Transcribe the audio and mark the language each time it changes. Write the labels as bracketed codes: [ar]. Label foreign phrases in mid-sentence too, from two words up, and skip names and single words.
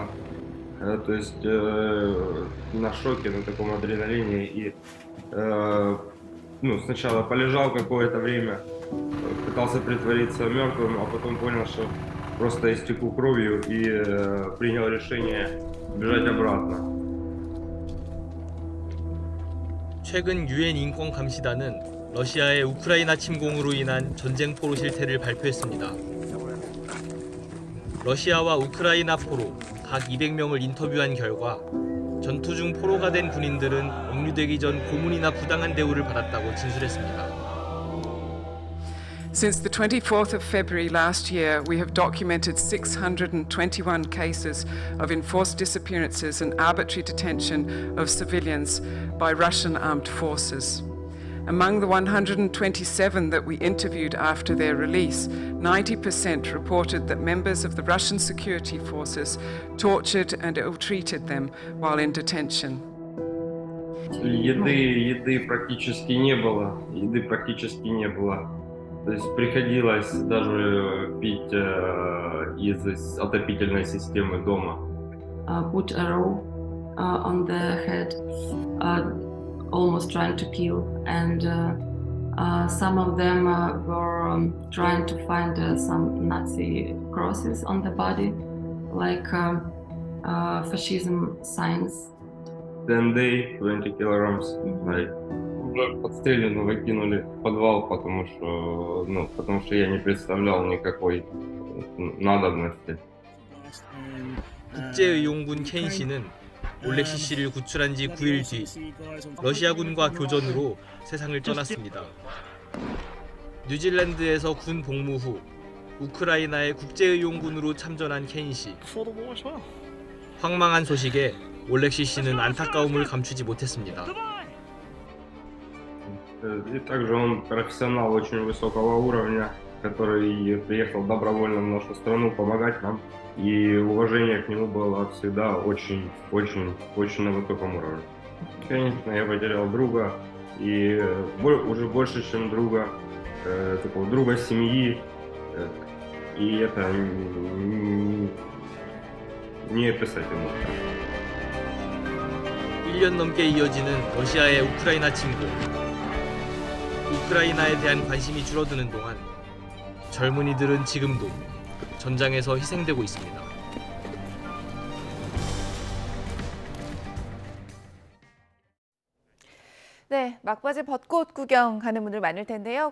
[ru] То есть на шоке, на таком адреналине, и сначала полежал какое-то время, пытался притвориться мертвым, а потом понял, что просто истеку кровью, и принял решение бежать обратно. [ko] 최근 유엔 인권감시단은 러시아의 우크라이나 침공으로 인한 전쟁 포로 실태를 발표했습니다. 러시아와 우크라이나 포로 각 200명을 인터뷰한 결과 전투 중 포로가 된 군인들은 억류되기 전 고문이나 부당한 대우를 받았다고 진술했습니다. [en] Since the 24th of February last year, we have documented 621 cases of enforced disappearances and arbitrary detention of civilians by Russian armed forces. Among the 127 that we interviewed after their release, 90% reported that members of the Russian security forces tortured and ill-treated them while in detention. [ru] Еды практически не было. То есть приходилось даже пить из отопительной системы дома. [en] Put a rope on the head, almost trying to kill, and some of them were trying to find some Nazi crosses on the body, like fascism signs. 10 days, 20 kilograms, like. [ru] Уже подстрелянно выкинули в подвал, потому что я не представлял никакой надобности. [ko] 국제의용군 켄 씨는 올렉시 씨를 구출한 지 9일 뒤 러시아군과 교전으로 세상을 떠났습니다. 뉴질랜드에서 군 복무 후 우크라이나의 국제의용군으로 참전한 켄 씨. 황망한 소식에 올렉시 씨는 안타까움을 감추지 못했습니다. [ru] И также он профессионал очень высокого уровня, который приехал добровольно в нашу страну помогать нам. И уважение к нему было всегда очень на высоком уровне. Конечно, я потерял друга, и уже больше, чем друга, такого друга семьи. И это не описать ему. [ko] 1년 넘게 이어지는 러시아의 우크라이나 침공. 우크라이나에 대한 관심이 줄어드는 동안 젊은이들은 지금도 전장에서 희생되고 있습니다. 네, 막바지 벚꽃 구경 가는 분들 많을 텐데요.